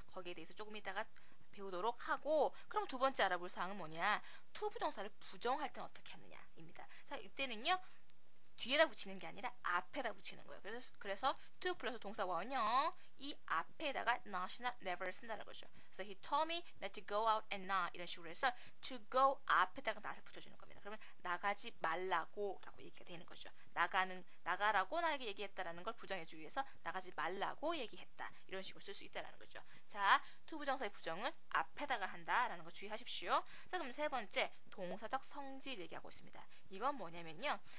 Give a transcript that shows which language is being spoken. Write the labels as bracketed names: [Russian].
[Korean] 거기에 대해서 조금 이따가 배우도록 하고, 그럼 두 번째 알아볼 사항은 뭐냐? to 부정사를 부정할 때는 어떻게 하느냐입니다. 자, 이때는요. 뒤에다 붙이는 게 아니라 앞에다 붙이는 거예요. 그래서 to 플러스 동사 원형 이 앞에다가 not이나 never를 쓴다는 거죠. 그래서 [English] he told me not to go out and not [Korean] 이런 식으로 해서 [English] to go [Korean] 앞에다가 not을 붙여주는 겁니다. 그러면 나가지 말라고 라고 얘기가 되는 거죠. 나가라고 나에게 얘기했다라는 걸 부정해주기 위해서 나가지 말라고 얘기했다. 이런 식으로 쓸 수 있다라는 거죠. 자, to 부정사의 부정은 앞에다가 한다라는 거 주의하십시오. 자, 그럼 세 번째 동사적 성질 얘기하고 있습니다. 이건 뭐냐면요.